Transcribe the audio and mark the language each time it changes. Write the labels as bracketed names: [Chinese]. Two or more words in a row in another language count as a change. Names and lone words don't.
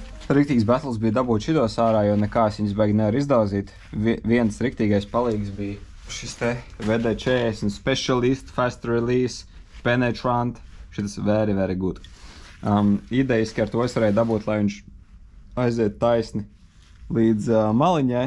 [Latvian] Riktīgs battles bija dabūt šitos ārā, jo nekā es viņas baigi nevar izdaudzīt. Viens riktīgais palīgs bija šis te VD40 Specialist, Fast Release, Penetrant. Šitas [English] very, very good. [Latvian] Idejiski ar to es varēju dabūt, lai viņš aiziet taisni līdz maliņai.